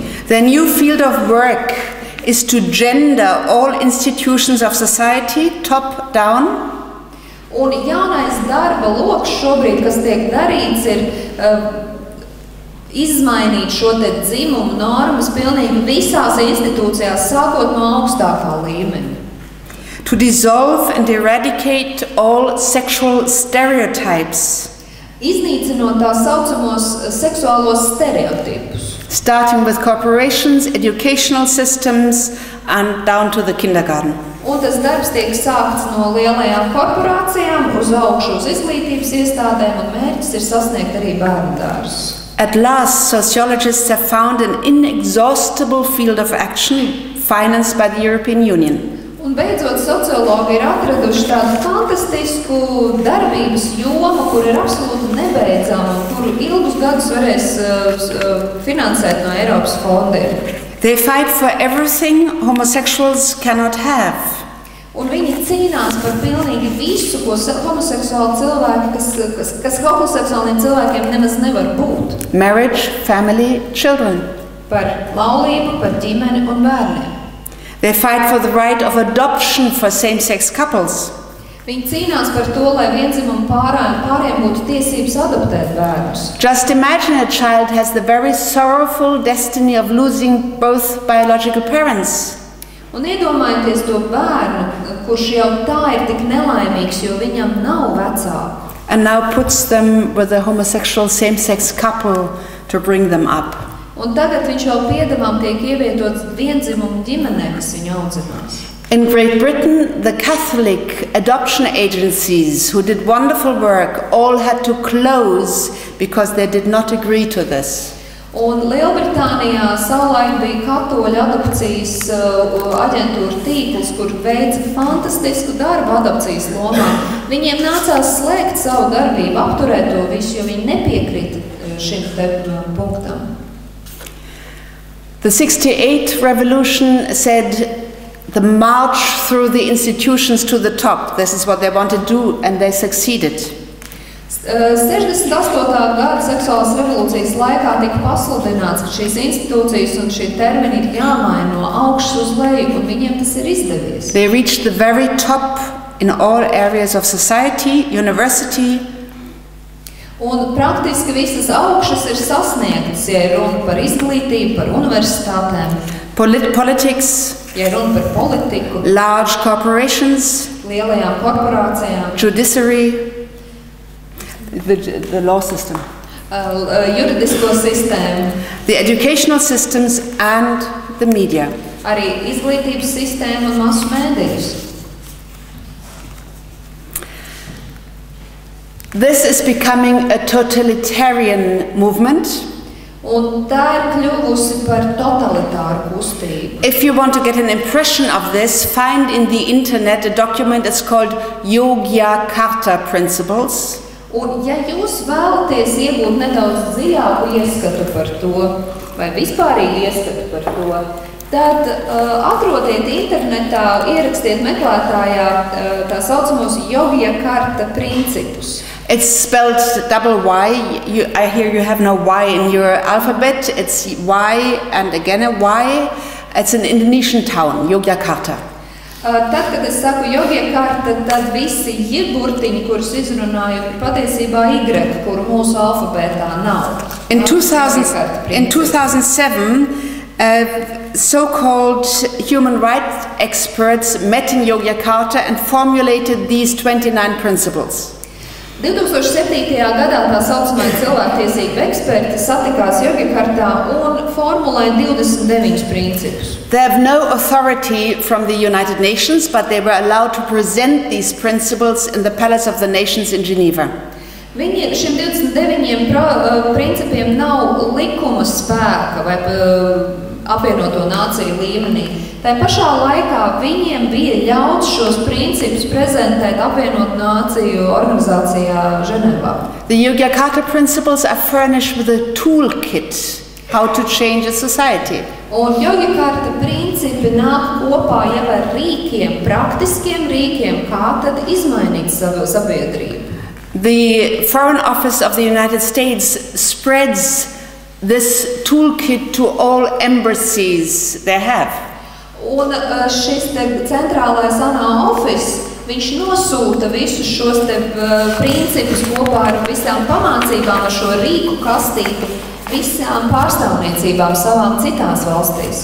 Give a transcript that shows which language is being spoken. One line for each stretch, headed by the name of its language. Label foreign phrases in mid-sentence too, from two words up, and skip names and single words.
English: The new field of work is to gender all institutions of society, top down.
Latvian: Un jaunais darba loks šobrīd, kas tiek darīts, ir izmainīt šo dzimumu normas pilnīgi visās institūcijās, sākot no augstākā līmeņa.
English: To dissolve and eradicate all sexual stereotypes.
Latvian: Iznīcinot tā saucamos seksuālos stereotipus.
English: Starting with corporations, educational systems and down to the kindergarten.
Latvian: Un tas darbs tiek sākts no lielajām korporācijām uz augšu uz izglītības iestādēm, un mērķis ir sasniegt arī bērndārzus.
English: At last, sociologists have found an inexhaustible field of action financed by the European Union.
Latvian: Un beidzot, sociologi ir atraduši tādu fantastisku darbības jomu, kur ir absolūti nebeidzama, kuru ilgus gadus varēs finansēt no Eiropas fondiem.
English: They fight for everything homosexuals cannot have.
Latvian: Un viņi cīnās par pilnīgi visu, ko homoseksuāli cilvēki, kas homoseksuāliem cilvēkiem nemaz nevar būt.
English: Marriage, family, children.
Latvian: Par laulību, par ģimeni un bērniem.
English: They fight for the right of adoption for same-sex couples.
Latvian: Viņi cīnās par to, lai viendzimumu pāriem būtu tiesības adoptēt bērnus.
English: Just imagine a child has the very sorrowful destiny of losing both biological parents.
Latvian: Un iedomājieties to bērnu, kurš jau tā ir tik nelaimīgs, jo viņam nav vecāku.
English: And now puts them with a homosexual same-sex couple to bring them up.
Latvian: Un tagad viņš vēl piedevām tiek ievietots viendzimumu ģimenē, kas viņu audzinās.
English: In Great Britain, the Catholic adoption agencies who did wonderful work all had to close because they did not agree to this.
Latvian: Un Lielbritānijā savulaik bija katoļu adopcijas aģentūra tīkls, kur veica fantastisku darbu adopcijas lomā. Viņiem nācās slēgt savu darbību, apturēt to visu, jo viņi nepiekrita šim te punktam.
English: The 68 revolution said the march through the institutions to the top. This is what they wanted to do, and they succeeded.
Latvian: 68. gada seksuālās revolūcijas laikā tika pasludināts, ka šīs institūcijas un šie termini ir jāmaina no augšas uz leju, un viņiem tas ir izdevies.
English: They reached the very top in all areas of society, university.
Latvian: Un praktiski visas augšas ir sasniegtas, ja ir runa par izglītību, par universitātēm,
English: Politics,
Latvian: ja ir runa par politiku,
English: large corporations,
Latvian: lielajām korporācijām,
English: judiciary, the law system,
Latvian: juridisko sistēmu,
English: the educational systems and the media.
Latvian: arī izglītības sistēmu un masu mēdījus.
English: This is becoming a totalitarian movement.
Latvian: Un tā ir kļuvusi par totalitāru kustību.
English: If you want to get an impression of this, find in the internet a document that's called Yogyakarta Principles.
Latvian: Un ja jūs vēlaties iegūt nedaudz dziļāku ieskatu par to, vai vispārīgi ieskatu par to, tad atrodiet internetā, ierakstiet meklētājā tā saucamos Yogyakarta principus.
English: It's spelled double Y. I hear you have no Y in your alphabet. It's Y and again a Y. It's an Indonesian town, Yogyakarta.
Latvian: Tad, kad es saku Yogyakarta, tad visi burtiņi, kurus izrunāju, ir patiesībā Y, kuru mūsu alfabētā nav.
English: In 2007, so-called human rights experts met in Yogyakarta and formulated these 29 principles.
Latvian: 2007. gadā tā saucamie cilvēktiesību eksperti satikās Yogyakartā un formulēja 29 principus.
English: They have no authority from the United Nations, but they were allowed to present these principles in the Palace of the Nations in Geneva.
Latvian: Šiem 29 principiem nav likuma spēka vai apvienoto nāciju līmenī. Tā pašā laikā viņiem bija ļauts šos principus prezentēt apvienoto nāciju organizācijā Ženēvā.
English: The Yogyakarta principles are furnished with a toolkit how to change a society.
Latvian: Un Yogyakarta principi nāk kopā jau ar rīkiem, praktiskiem rīkiem, kā tad izmainīt savu sabiedrību.
English: The Foreign Office of the United States spreads this toolkit to all embassies they have.
Latvian: Un šis centrālais ANO office, viņš nosūta visus šos principus kopā ar visām pamācībām, ar šo rīku kastīti, visām pārstāvniecībām savām citās valstīs.